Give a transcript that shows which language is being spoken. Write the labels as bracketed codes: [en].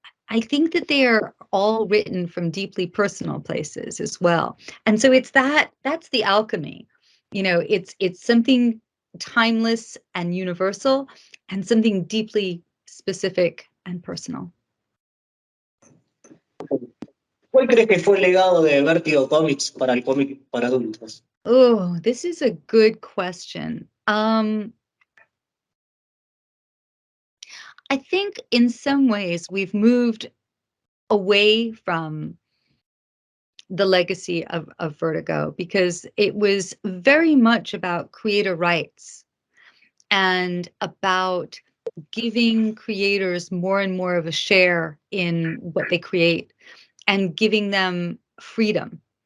[en] I think that they are all written from deeply personal places as well. And so that's the alchemy. It's something timeless and universal and something deeply specific and personal. [es] ¿Cuál crees que fue el legado de Vertigo Comics para el cómic para adultos? [en] Oh, this is a good question. I think in some ways we've moved away from the legacy of Vertigo because it was very much about creator rights and about giving creators more and more of a share in what they create and giving them freedom.